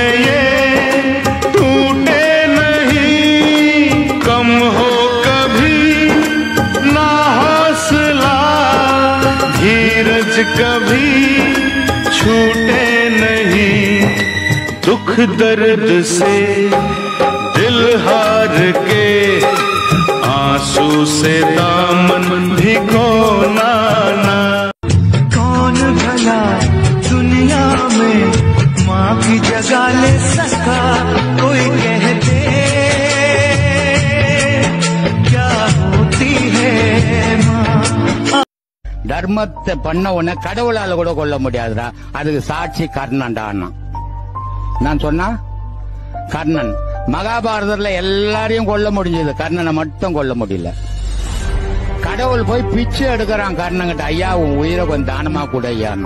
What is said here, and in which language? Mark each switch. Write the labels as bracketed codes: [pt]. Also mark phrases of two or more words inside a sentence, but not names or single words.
[hi] ये टूटे नहीं, कम हो कभी ना हौसला, धीरज कभी छूटे नहीं, दुख दर्द से दिल हार के आंसू से दामन भिगोना ना. कौन भला दुनिया में माँ की जगह ले सका, कोई कहते क्या होती है माँ. [ta] தர்மத்தை பண்ண உடனே கடவுளால கூட கொல்ல முடியாதுடா. அதுக்கு சாட்சி கர்ணன்டா. நான் சொன்னா கர்ணன் மகாபாரதத்துல எல்லாரையும் கொல்ல முடிஞ்சது, கர்ணனை மட்டும் கொல்ல முடியல. கடவுள் போய் பிச்சை எடுக்கிறான் கர்ணங்கிட்ட, ஐயா உன் உயிரை கொஞ்சம் தானமா கூட ஐயான்னா.